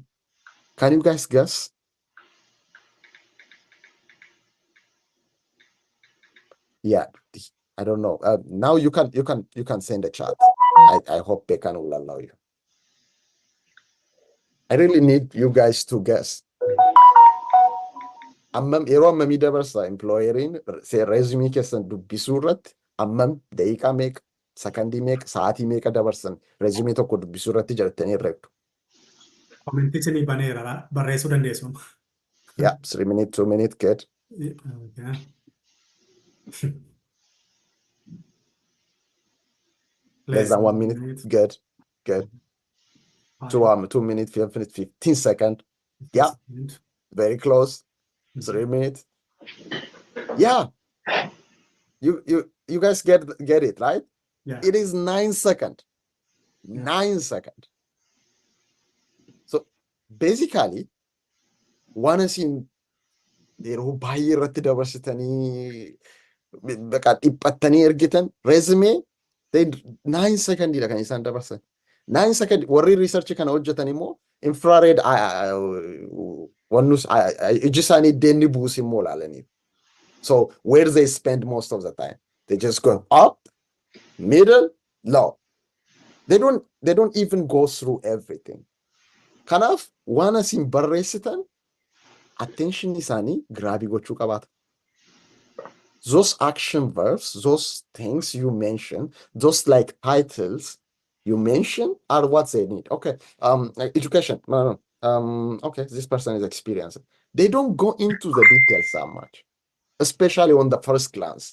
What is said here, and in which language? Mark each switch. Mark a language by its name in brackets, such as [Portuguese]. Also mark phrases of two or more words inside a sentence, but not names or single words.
[English] Can you guys guess? Yeah, I don't know. Now you can send a chat. I hope Bekan will allow you. I really need you guys to guess. [Oromo] Yeroo ammamii dabarsa employeriin resume keessan dubbisuu irratti ammam daqiiqaa meeqa sakandii meeqa sa'aatii meeqa dabarsan resume tokko dubbisuu irratti jedhattanii herregdu. Commenti isinii baneera barreessuu dandeessu. [English] Yeah, 3 minutes, 2 minutes, good. Okay. Less than 1 minute, good, good. 2 minutes, 15 seconds. Yeah, very close. 3 minutes. Yeah. You guys get it, right? Yeah. It is 9 seconds. 9 seconds. So basically, one is in [Oromo] yeroo baay'ee irratti dabarsitanii baqa dhiphattanii ergitan resume [English] 9 seconds [Oromo] kan isaan dabarsan. [English] 9 seconds [Oromo] warri research kana hojjetan immoo infrared iji isaanii deemni buusi immoo ilaalanii. [English] So where they spend most of the time, they just go up, middle, low. They don't even go through everything. [Oromo] Kanaaf waan asiin barreessitan attention isaanii graabii gochuu qabaata. [English] those action verbs, those things you mention, those like titles you mention are what they need. Okay, like education. No. Okay, this person is experienced. They don't go into the details that much, especially on the first glance.